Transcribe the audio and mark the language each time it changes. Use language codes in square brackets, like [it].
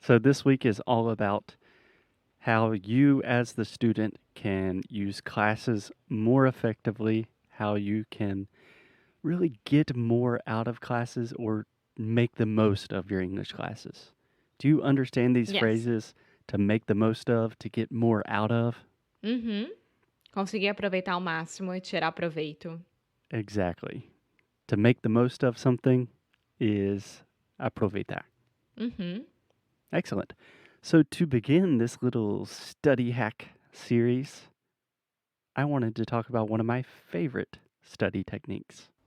[en] So this week is all about how you as the student can use classes more effectively, how you can really get more out of classes or make the most of your English classes. Do you understand these phrases? To make the most of, to get more out of? [pt] Conseguir aproveitar ao máximo e tirar proveito. [en] Exactly. To make the most of something, is aproveitar. Mm-hmm. Excellent. So to begin this little study hack series, I wanted to talk about one of my favorite study techniques.